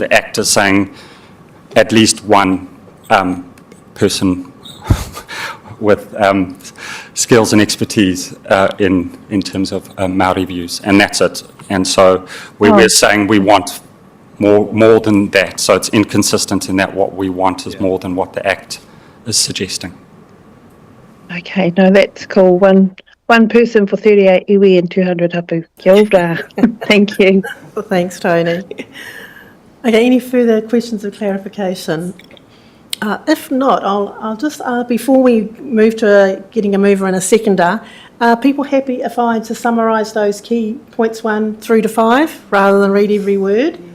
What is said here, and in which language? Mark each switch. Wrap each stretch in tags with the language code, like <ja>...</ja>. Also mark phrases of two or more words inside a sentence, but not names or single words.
<en>The Act is saying at least one person with skills and expertise in terms of Māori views, and that's it. And so we're saying we want more than that. So it's inconsistent in that what we want is more than what the Act is suggesting. Okay, no, that's cool. One person for 38 iwi and 200 hapu.</en> <mi>Kia ora.</mi> <en>Thank you. Thanks, Tony. Okay, any further questions of clarification? If not, I'll just, before we move to getting a mover and a seconder, are people happy if I just summarise those key points 1 through to 5, rather than read every word?</en>